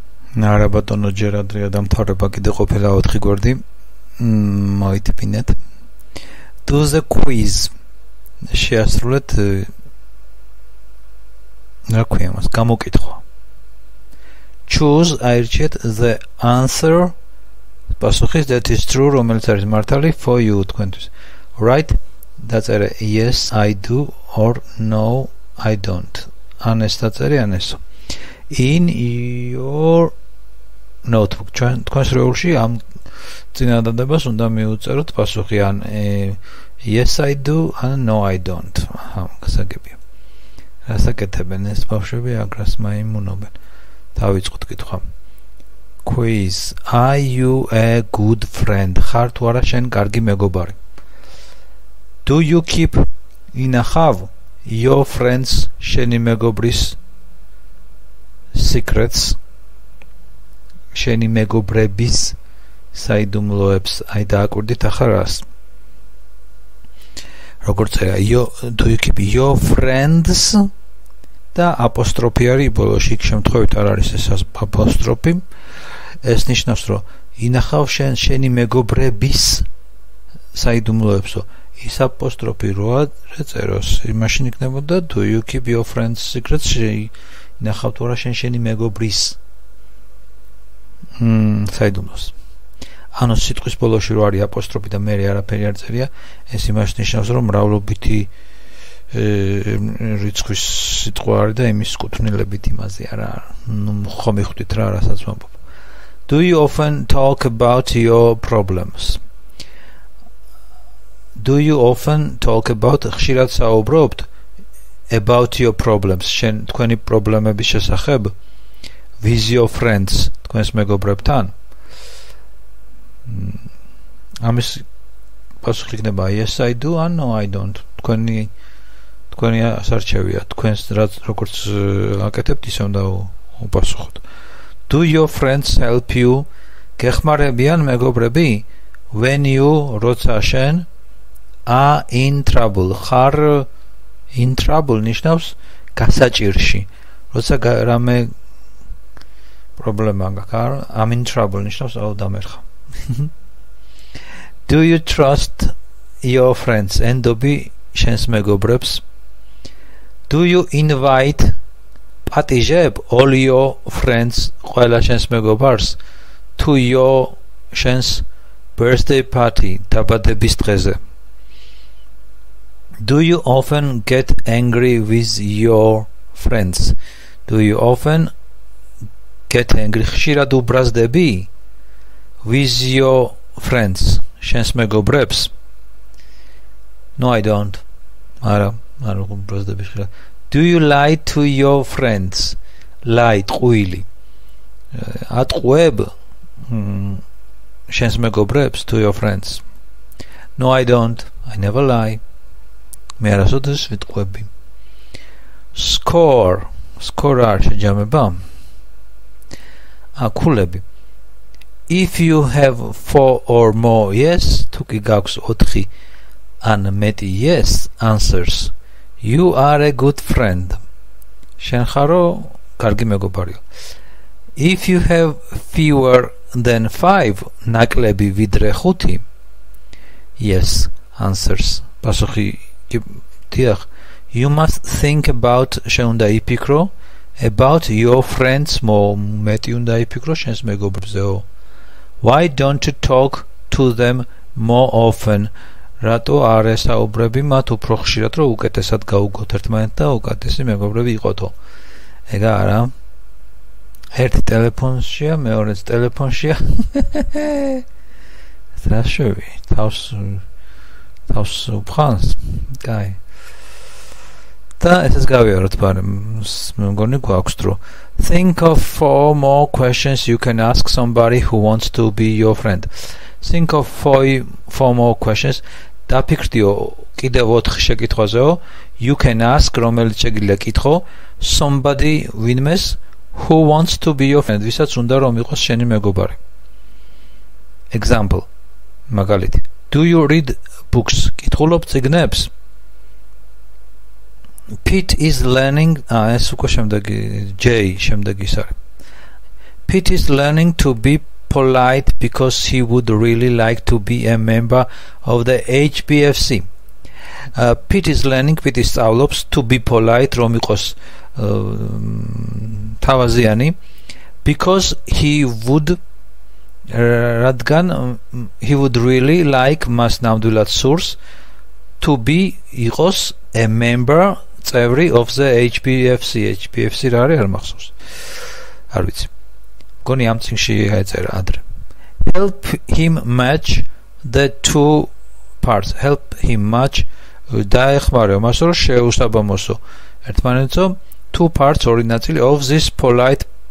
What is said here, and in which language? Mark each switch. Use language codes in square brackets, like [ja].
[ka] არა ბატონო, ჯერ ადრეა დამთავრება, კიდე ყოფილა 4 გვერდი. მოიტიფინეთ. [en] Do the quiz. [ka] შეასრულეთ რა ქვია მას, გამოკითხვა. [en] Choose [ka] აირჩიეთ [en] the answer. [ka] პასუხის [en] that is true, [ka] რომელიც არის მართალი [en] for you [ka] თქვენთვის. [en] Write [ka] დაწერე [en] yes I do or no I don't. [ka] ან ეს დაწერე ან ესო. [en] In your notebook. [ka] თქვენს რეულში ამ წინადადებას უნდა მიუწეროთ პასუხი ან [en] yes I do [ka] ან [en] no I don't. [ka] გასაგებია. რასაკეთებენ ეს ბავშვები აგრას მაიმუნობენ. დავიწყოთ კითხვა. Quiz. [en] Are you a good friend? [ka] ხარ თუ არა შენ კარგი მეგობარი? [en] Do you keep [ka] ინახავ [en] your friends [ka] შენი მეგობრის [en] secrets? [ka] შენი მეგობრების საიდუმლოებს აი დააკვირდით ახლა რას? როგორც [en] do you keep your friends [ka] და აპოსტროფი არის ბოლოში, იქ შემთხვევით არ არის ეს აპოსტროფი. ეს ნიშნავს, რომ ინახავ შენი მეგობრების საიდუმლოებსო. ის აპოსტროფი როა წეროს, იმაშინ იქნებოდა [en] do you keep your friends secrets? [ka] ინახავ თუ არა შენი მეგობრის საიდუმლოს. ანუ სიტყვის ბოლოში რო არის აპოსტროფი და მე არაფერი არ წერია, ეს იმას ნიშნავს, რომ მრავლობითი რიცხვის სიტყვა არის და იმის კუთვნილებით იმაზე არა. ხომ მიხვდით რა, რასაც ვამბობ. [en] Do you often talk about your problems? Do you often talk about [ka] ხშირად საუბრობთ [en] about your problems? [ka] შენ თქვენი პრობლემების შესახებ [en] with your friends, [ka] თქვენს მეგობრებთან? ამის პასუხი იქნება [en] yes I do [ka] ან [en] no I don't. [ka] თქვენი ასარჩევია, თქვენს როგორც აკეთებთ ისე უნდა უპასუხოთ. [en] Do your friends help you? [ka] გეხმარებიან მეგობრები [en] when you [ka] როცა შენ [en] are in trouble. [ka] ხარ [en] in trouble [ka] ნიშნავს გასაჭირში. როცა რამე პრობლემა გაქვს, [en] I'm in trouble [ka] ნიშნავს აუ დამერხა. [en] Do you trust your friends? [ka] ენდობი შენს მეგობრებს? [en] Do you invite [ka] პატიჟებ [en] all your friends [ka] ყველა შენს მეგობარს [en] to your [ka] შენს [en] birthday party [ka] დაბადების დღეზე? [en] Do you often get angry with your friends? Do you often get angry? [ka] ხშირად უბრაზდები [en] with your friends [ka] შენს მეგობრებს? [en] No I don't. [ka] არა უბრაზდები ხშირად. [en] Do you lie to your friends? Lie [ka] ტყუილი. ატყუებ შენს მეგობრებს [en] to your friends? No I don't. I never lie. [ka] მე არასოდეს ვიტყვები. [en] Score. [ka] Score არ შეჯამება. აქულები. [en] If you have 4 or more yes, [ka] თუ კი გაქვს 4 ან მეტი [en] yes answers, you are a good friend. [ka] შენ ხარო კარგი მეგობარია. [en] If you have fewer than 5, [ka] ნაკლები ვიდრე 5 [en] yes answers, [ka] პასუხი დიახ, [en] you must think about [ka] შენ უნდა იფიქრო [en] about your friends more, [ka] მეტი უნდა იფიქრო შენს მეგობრებზეო. [en] Why don't you talk to them more often? [ka] რატო არ ესაუბრები მათ უფრო ხშირად, რომ უკეთესად გაუგოთ ერთმანეთს და უკეთესი მეგობრები იყოთო? ეგა არა. ერთი ტელეფონშია, მეორეც ტელეფონშია. რა შევი? თავს უფხანს? კაი. და ესეც გავიაროთ, მაგრამ მე მგონი გვაქვს დრო. [en] Think of 4 more questions you can ask somebody who wants to be your friend. Think of 4 more questions. [ka] დაფიქრდიო კიდევ 4 შეკითხვაზეო. [en] You can ask, [ka] რომელიც შეგიძლია კითხო, [en] somebody [ka] ვინმეს [en] who wants to be your friend, [ka] ვისაც უნდა რომ იყოს შენი მეგობარი. [en] Example. [ka] მაგალითი. [en] Do you read books? [ka] კითხულობ წიგნებს? [en] Pete is learning [ka] ეს უკვე შემდეგი J შემდეგი ის არის. [en] Pete is learning to be polite because he would really like to be a member of the HBFC. Pete is learning, Pete [ka] სწავლობს [en] to be polite, [ka] რომ იყოს თავაზიანი, [en] because he would [ka] რადგან [en] he would really like [ka] მას ნამდვილად სურს [en] to be [ka] იყოს [en] a member [ka] წევრი [en] of the HBFC [ka] რა არის არ მახსოვს არ ვიცი გონი ამ წიგნში ეწერა ადრე [en] help him match the two parts [ka] help him match დაეხმარება მას რომ შეუსაბამოსო ერთმანეთსო [en] two parts [ka] ორი ნაწილი [en] of this polite